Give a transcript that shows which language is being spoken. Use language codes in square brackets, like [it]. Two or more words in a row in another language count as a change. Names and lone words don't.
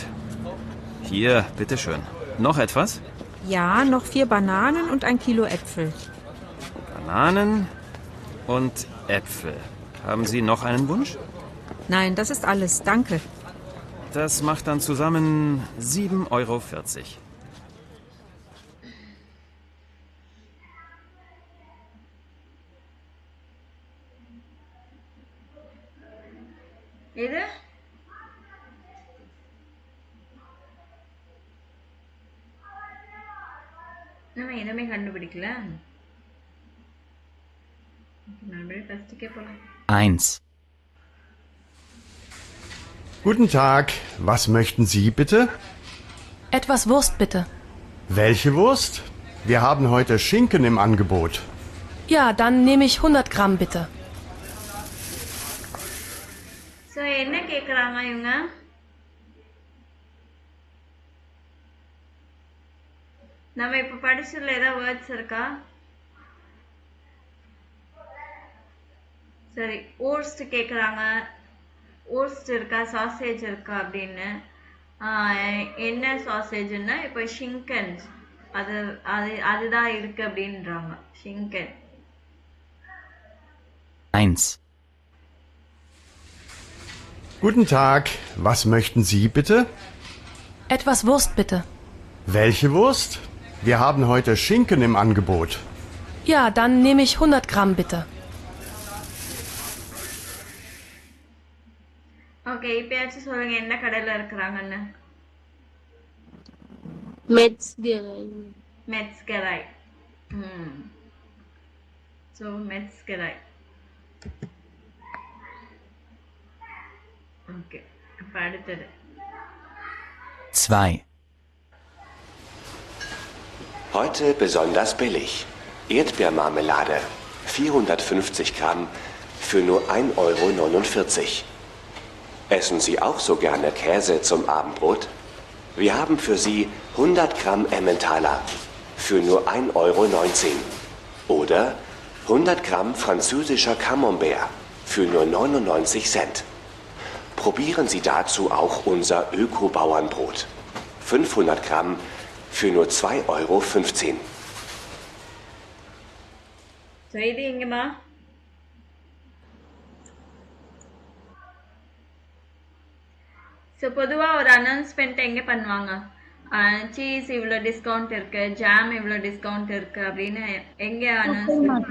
[de] Hier, bitteschön. Noch etwas? Ja, noch 4 Bananen und 1 Kilo Äpfel. Bananen und Äpfel. Haben Sie noch einen Wunsch? Nein, das ist alles. Danke. Das macht dann zusammen 7,40 €. [ta] இது நம்ம எதுவுமே கண்டுபிடிக்கல. மறுபடியும் ஃபர்ஸ்ட்டுக்கே போகலாம். [de] 1. Guten Tag, was möchten Sie bitte? Etwas Wurst bitte. Welche Wurst? Wir haben heute Schinken im Angebot. Ja, dann nehme ich 100 Gramm bitte. [ta] ஸோ என்ன கேட்குறாங்க இவங்க? நம்ம இப்போ படிச்சதுல ஏதாவது வேர்ட்ஸ் இருக்கா? சரி, ஓர்ஸ்ட் கேட்குறாங்க. ஓர்ஸ்ட் இருக்கா, சாசேஜ் இருக்கா அப்படின்னு. என்ன சாசேஜ்னா இப்போ ஷிங்கன், அது அது அதுதான் இருக்கு அப்படின்றாங்க. [de] ஷிங்கன். 1. Guten Tag, was möchten Sie bitte? Etwas Wurst bitte. Welche Wurst? Wir haben heute Schinken im Angebot. Ja, dann nehme ich 100 Gramm bitte. [ta] ஓகே, இப்பயாச்சும் சொல்லுங்க என்ன கடையில் இருக்கிறாங்கன்னு. [de] மெட்ஸ்கெராய். ஸோ மெட்ஸ்கெராய். [ta] ஓகே, இப்போ அடுத்தது. [de] 2. Heute besonders billig. Erdbeermarmelade. 450 Gramm für nur 1,49 €. Essen Sie auch so gerne Käse zum Abendbrot? Wir haben für Sie 100 Gramm Emmentaler für nur 1,19 €. Oder 100 Gramm französischer Camembert für nur 99 Cent. Probieren Sie dazu auch unser Öko-Bauernbrot. 500 Gramm für nur 2,15 €. [ta] ஸோ இது எங்கம்மா? ஸோ பொதுவாக ஒரு அனௌன்ஸ்மெண்ட் எங்கே பண்ணுவாங்க? சீஸ் இவ்வளோ டிஸ்கவுண்ட் இருக்கு, ஜாம் இவ்வளோ டிஸ்கவுண்ட் இருக்கு அப்படின்னு எங்கே அனௌன்ஸ்மெண்ட்?